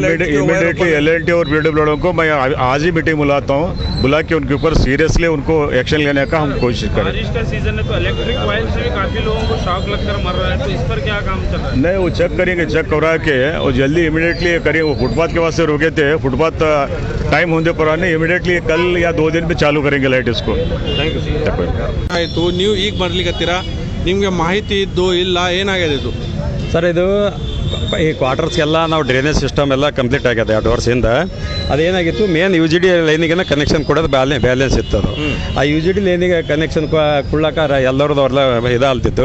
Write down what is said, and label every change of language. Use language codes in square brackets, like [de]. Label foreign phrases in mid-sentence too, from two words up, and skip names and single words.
[hi] इमीडिएटली एलएनडी और पीडब्ल्यू वालों को मैं आज ही मीटिंग बुलाता हूँ, बुला के उनके ऊपर सीरियसली उनको एक्शन लेने का हम कोशिश करें। बारिश का सीजन है तो [en] electric wire [hi] से भी काफी लोगों को शॉक लगकर मर रहा है, तो इस पर क्या काम चल रहा है? नहीं, वो चेक करेंगे, चेक करा के और जल्दी इमीडिएटली करेंगे। वो फुटपाथ के वास्ते रुके थे, फुटपाथ टाइम होने पर आने इमीडिएटली कल या 2 दिन में चालू करेंगे लाइट इसको। [en] thank you [kn] ಆಯಿತು. ನೀವು ಈಗ ಬರ್ಲಿಕ್ಕತ್ತೀರಾ, ನಿಮಗೆ ಮಾಹಿತಿ ಇದ್ದು ಇಲ್ಲ ಏನಾಗಿದೆ ಇದು? ಸರ್ ಇದು ಈ ಕ್ವಾರ್ಟರ್ಸ್ಗೆಲ್ಲ ನಾವು [en] drainage system [kn] ಎಲ್ಲ ಕಂಪ್ಲೀಟ್ ಆಗಿದೆ 2 ವರ್ಷದಿಂದ. ಅದೇನಾಗಿತ್ತು, [en] main U G D [kn] ಲೈನಿಗೆ ಕನೆಕ್ಷನ್ ಕೊಡೋದು ಬ್ಯಾಲೆನ್ಸ್ ಇತ್ತು. ಅದು ಆ ಯು ಜಿ ಡಿ ಲೈನಿಗೆ ಕನೆಕ್ಷನ್ ಕೊಡ್ಲಾಕ ಎಲ್ಲರದ್ದು ಅವ್ರಲ್ಲ ಇದಾಲ್ತಿತ್ತು.